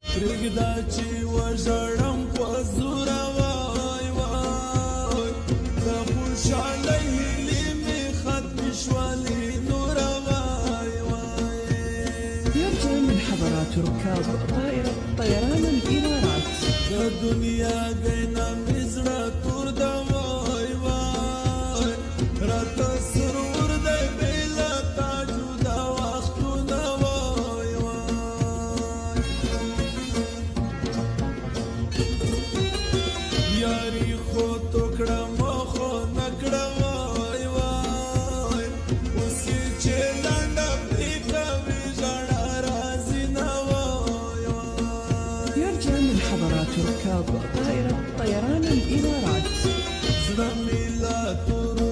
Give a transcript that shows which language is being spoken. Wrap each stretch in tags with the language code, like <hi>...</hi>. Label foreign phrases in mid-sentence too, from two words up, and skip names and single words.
<ps>پرېږده چې وژړم په زوره وای وای د خوشحالۍ هیلې مې ختمې شولې نوره وای وای.</ps> <ar>يرجى من حضرات ركاب طائرة طيران الإمارات</ar> <ps>د دنیا ګینا مې زړه تور ده وای وای راته سرور دی بې له تا جدا وختونه وای وای. یاري خو تو کړه خو نه کړه وای وای اوس یې چې لنډه پرې کوي ژړا راځي نه وای وای.</ps> <ar>يرجى من حضرات ركاب طائرة طيران الإمارات</ar> <ps>زړه مې لا</ps>